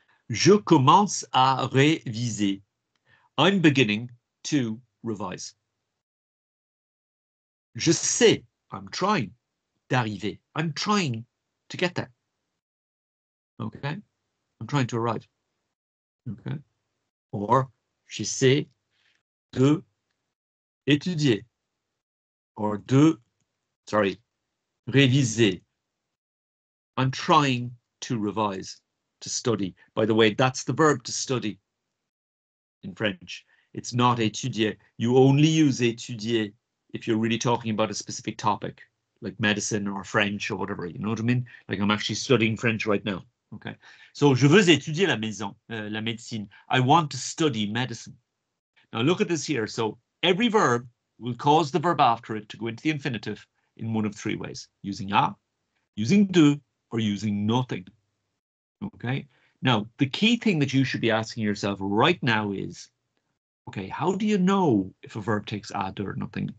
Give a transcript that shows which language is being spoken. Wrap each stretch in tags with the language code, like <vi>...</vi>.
<fr>Je commence à réviser.</fr> <en>I'm beginning to revise.</en> <fr>Je sais,</fr> <en>I'm trying, d'arriver. I'm trying to get there. Okay, I'm trying to arrive.</en> <fr>Okay, or j'essaie de étudier, or réviser.</fr> <en>I'm trying to revise, to study. By the way, that's the verb to study in French. It's not étudier. You only use étudier if you're really talking about a specific topic, like medicine or French or whatever, you know what I mean? Like I'm actually studying French right now. Okay.</en> <fr>So, je veux étudier la médecine.</fr> <en>I want to study medicine. Now look at this here. So every verb will cause the verb after it to go into the infinitive in one of three ways, using a, using de, or using nothing. Okay. Now, the key thing that you should be asking yourself right now is, okay, how do you know if a verb takes a, de, or nothing?</en>